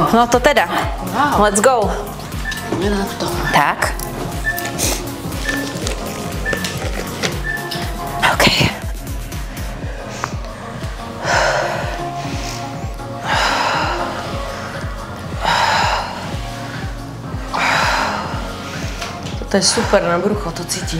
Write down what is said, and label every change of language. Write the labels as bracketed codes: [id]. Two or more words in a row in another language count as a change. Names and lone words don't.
[sk] No to teda. [en] Wow. Let's go. [sk] Poďme na to. Tak. OK. To je super na brucho, to cítim.